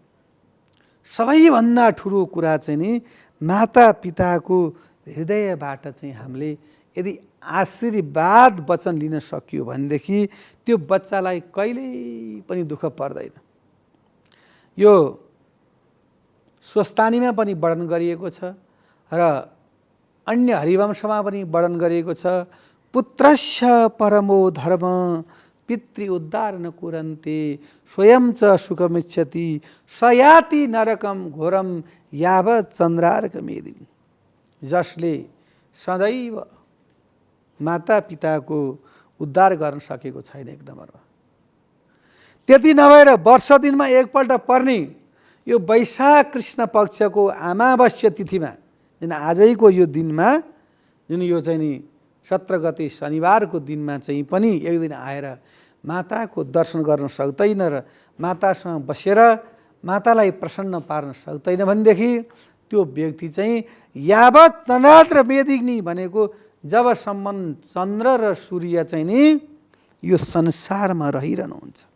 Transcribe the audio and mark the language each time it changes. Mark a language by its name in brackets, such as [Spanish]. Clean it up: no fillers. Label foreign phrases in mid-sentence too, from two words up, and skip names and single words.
[Nepali] सबैभन्दा ठुलो कुरा चाहिँ नि माता पिताको हृदयबाट चाहिँ हामीले यदि आशीर्वाद वचन लिन सकियो भनेदेखि त्यो बच्चालाई कहिल्यै पनि दुःख पर्दैन। यो स्वस्तानीमा पनि वर्णन गरिएको छ र अन्य हरिवंशमा पनि वर्णन गरिएको छ। [Sanskrit] पुत्रस्य परमो धर्म पितृ उद्धार न कुरन्ते स्वयं च सुखमिच्छति सयाति नरकम घोरम यावत चन्द्रार्क मेदिनी। [Nepali] जसले सदैव माता पिताको उद्धार गर्न सकेको छैन एक नम्बरमा, त्यति नभएर वर्ष दिनमा एकपल्ट पर्ने यो वैशाख कृष्ण पक्षको अमावस्या तिथिमा जुन आजैको यो दिनमा जुन यो चाहिँ नि 17 गते शनिबारको दिनमा चाहिँ पनि एक दिन आएर माताको दर्शन गर्न सक्दैन र मातासँग बसेर मातालाई प्रसन्न पार्न सक्दैन भनेदेखि त्यो व्यक्ति चाहिँ [Sanskrit] यावत चन्द्र मेदिनी [Nepali] भनेको जबसम्म चन्द्र र सूर्य चाहिँ नि यो संसारमा रहिरहनुहुन्छ।